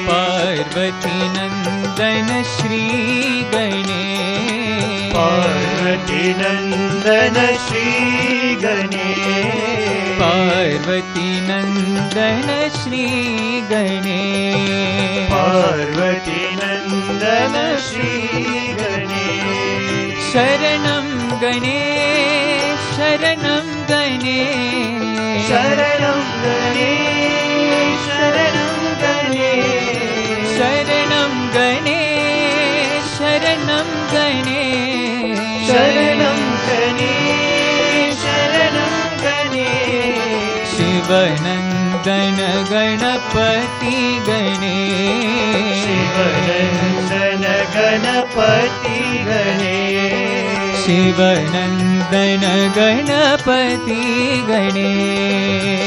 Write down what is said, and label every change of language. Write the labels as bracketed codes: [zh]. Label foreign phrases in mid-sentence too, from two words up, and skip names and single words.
[hi] पार्वती नंदन श्री गणेश, पार्वती नंदन श्री गणेश, पार्वती नंदन श्री गणेश, पार्वती नंदन श्री गणेश, [sa] शरणं गणेश शरणं गणेश, शरणं गणेश शरणं गणेश, शरणं गणेश शरणं गणेश, शरणं गणेश शरणं गणेश, [hi] शिवनंदन गणपति गणेश, शिवनंदन गणपति गणेश, शिवनंदन गणपति गणेश,